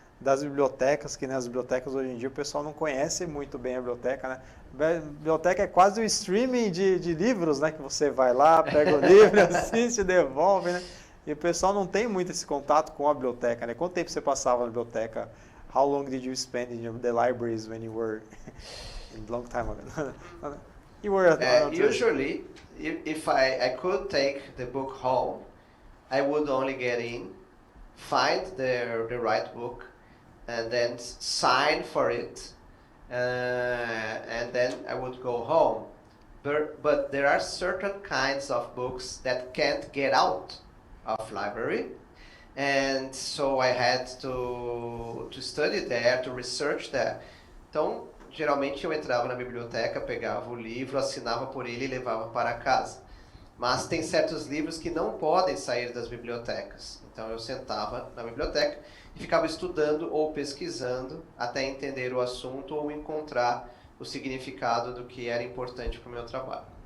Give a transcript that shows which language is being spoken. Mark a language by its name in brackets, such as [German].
[Portuguese] Das bibliotecas, que nas bibliotecas hoje em dia o pessoal não conhece muito bem a biblioteca, né? A biblioteca é quase o streaming de livros, né? Que você vai lá, pega o livro, assiste, devolve, né? E o pessoal não tem muito esse contato com a biblioteca, né? Quanto tempo você passava na biblioteca? [English] How long did you spend in the libraries when you were a long time ago? You were usually, if I could take the book home, I would only get in, find the right book, and then sign for it, and then I would go home. But there are certain kinds of books that can't get out of library, and so I had to study there, to research there. [Portuguese] Então, geralmente eu entrava na biblioteca, pegava o livro, assinava por ele e levava para casa. Mas tem certos livros que não podem sair das bibliotecas. Então eu sentava na biblioteca e ficava estudando ou pesquisando até entender o assunto ou encontrar o significado do que era importante para o meu trabalho.